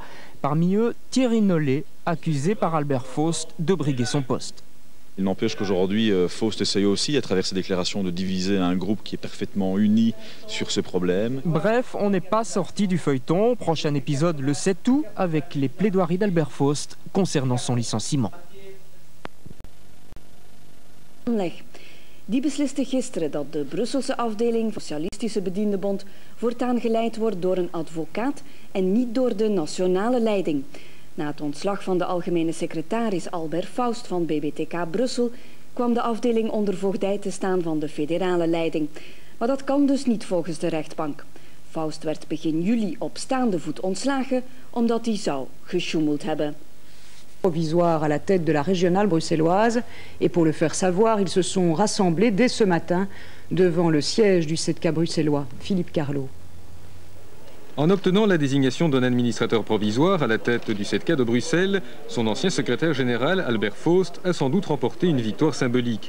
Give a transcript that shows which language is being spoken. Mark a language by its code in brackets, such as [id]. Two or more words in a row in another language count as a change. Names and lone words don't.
[fr] Parmi eux, Thierry Nollet, accusé par Albert Faust de briguer son poste. Il n'empêche qu'aujourd'hui, Faust essaye aussi, à travers ses déclarations, de diviser un groupe qui est parfaitement uni sur ce problème. Bref, on n'est pas sorti du feuilleton. Prochain épisode le 7 août avec les plaidoiries d'Albert Faust concernant son licenciement. [nl] Die besliste gisteren dat de Brusselse afdeling van de Socialistische Bediendenbond voortaan geleid wordt door een advocaat en niet door de nationale leiding. Na het ontslag van de algemene secretaris Albert Faust van BBTK Brussel kwam de afdeling onder voogdij te staan van de federale leiding. Maar dat kan dus niet volgens de rechtbank. Faust werd begin juli op staande voet ontslagen omdat hij zou gesjoemeld hebben. [fr] Provisoire à la tête de la régionale bruxelloise et pour le faire savoir, ils se sont rassemblés dès ce matin devant le siège du 7K bruxellois, Philippe Carlo. En obtenant la désignation d'un administrateur provisoire à la tête du 7K de Bruxelles, son ancien secrétaire général, Albert Faust, a sans doute remporté une victoire symbolique.